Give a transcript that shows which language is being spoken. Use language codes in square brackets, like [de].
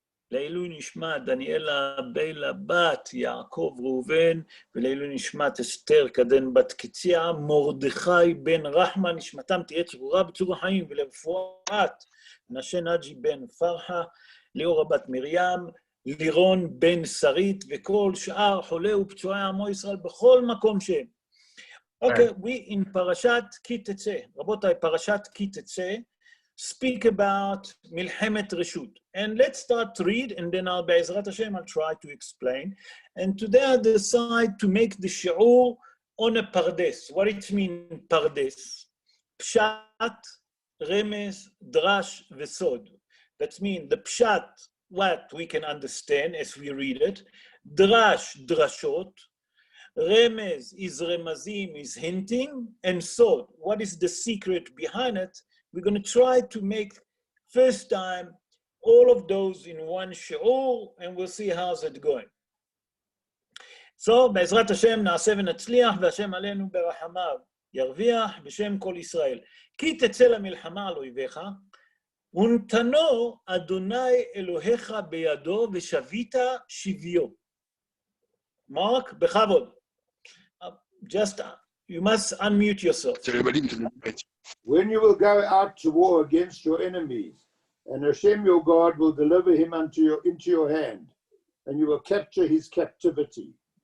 [he] לעילוי נשמת דניאלה ביילה בת יעקב ראובן, ולעילוי נשמת אסתר כדן בת קציה, מרדכי בן רחמה, נשמתם תהיה צרורה בצור החיים, ולרפואת מנשה נג'י בן פרחה, ליאורה בת מרים, לירון בן שרית, וכל שאר חולי ופצועי עמו ישראל בכל מקום שהם. אוקיי, [en] we in [he] פרשת כי תצא, רבותיי, פרשת כי תצא, [en] speak about [he] מלחמת רשות. [en] And let's start to read, and then I'll, Be'ezrat Hashem, I'll try to explain. And today I decide to make the shiur on a pardes. What it means, pardes? Pshat, remes, drash, vesod. That means the pshat, what we can understand as we read it. Drash, drashot. Remes is remazim, is hinting. And sod, what is the secret behind it? We're going to try to make first time all of those in one shiur, and we'll see how's it going. [he] So, בעזרת השם נעשה ונצליח, והשם עלינו ברחמיו ירוויח בשם כל ישראל. כי תצא למלחמה על אויביך, ונתנו אדוני אלוהיך בידו ושבית שביו. Mark, בכבוד. [en] Just, you must unmute yourself. When you will go out to war against your enemies, and Hashem your God will deliver him into your hand, and you will capture his captivity.